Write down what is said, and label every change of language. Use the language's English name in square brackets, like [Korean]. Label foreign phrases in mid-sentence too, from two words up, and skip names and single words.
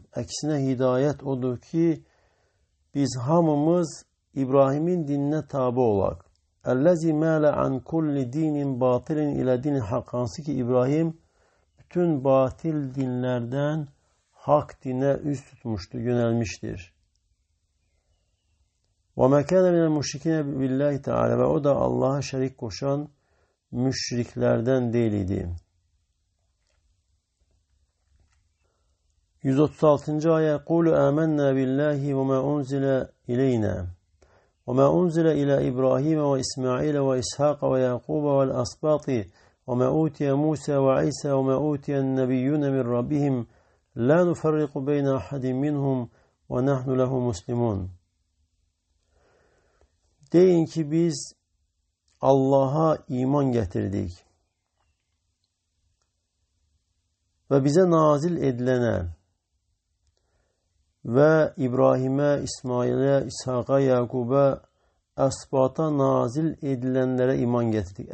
[Azerbaijani] Aksine hidayet odur ki biz hamımız İbrahim'in dinine tabi olak. [Arabic] الذي مال عن كل دين باطل إلى دين الحق. [Azerbaijani] Hansı ki İbrahim bütün batil dinlerden hak dine üst tutmuştu, yönelmiştir. [Arabic] وَمَا كَانَ مِنَ الْمُشْرِكِينَ بِاللّٰهِ Teala. [Turkish] Ve o da Allah'a şerik koşan müşriklerden değildi. 136. ayet. [Arabic] قُولُوا آمَنَّا بِاللّٰهِ وَمَا أُنْزِلَ إِلَيْنَا وَمَا أُنْزِلَ إِلَى إِبْرَاهِيمَ وَإِسْمَاعِيلَ وَإِسْحَاقَ وَيَعْقُوبَ وَالْأَسْبَاطِ وَمَا أُوتِيَ مُوسَى وَعِيسَى وَمَا أُوتِيَ النَّبِيُّونَ مِنْ رَبِّهِمْ لَا نُفَرِّقُ بَيْنَ أَحَدٍ مِّنْهُمْ وَنَحْنُ لَهُ مُسْلِمُونَ. [Azerbaijani] Deyin ki biz Allah'a iman getirdik ve bize nazil edilene ve İbrahim'e, İsmail'e, İshak'a, Yakub'a, Esbat'a nazil edilenlere iman getirdik.